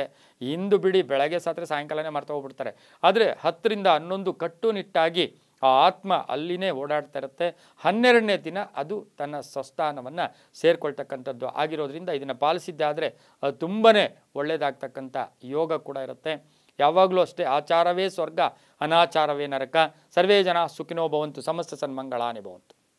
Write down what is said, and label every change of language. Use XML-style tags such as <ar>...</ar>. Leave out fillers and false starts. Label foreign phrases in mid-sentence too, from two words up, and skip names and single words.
<kn>ಇಂದು ಬಿಡಿ, ಬೆಳಗ್ಗೆ ಸಾತ್ರೆ ಸಾಯಂಕಾಲನೇ ಮರ್ತ ಹೋಗ್ಬಿಡ್ತಾರೆ. ಆದರೆ 10 ರಿಂದ 11 ಕಟ್ಟುನಿಟ್ಟಾಗಿ ಆ ಆತ್ಮ ಅಲ್ಲಿನೇ ಓಡಾಡ್ತಾ ಇರುತ್ತೆ. 12ನೇ ದಿನ ಅದು ತನ್ನ ಸ್ವಸ್ಥಾನವನ್ನು ಸೇರಿಕೊಳ್ತಕ್ಕಂಥದ್ದು ಆಗಿರೋದ್ರಿಂದ ಇದನ್ನು ಪಾಲಿಸಿದ್ದೆ ಆದರೆ ಅದು ತುಂಬಾ ಒಳ್ಳೆಯದಾಗ್ತಕ್ಕಂಥ ಯೋಗ ಕೂಡ ಇರುತ್ತೆ. ಯಾವಾಗಲೂ ಅಷ್ಟೇ, ಆಚಾರವೇ ಸ್ವರ್ಗ, ಅನಾಚಾರವೇ ನರಕ.</kn> <sa>ಸರ್ವೇ ಜನ ಸುಖಿನೋ ಭವಂತು, ಸಮಸ್ತ ಸನ್ಮಂಗಳಾನಿ ಭವಂತು.</sa>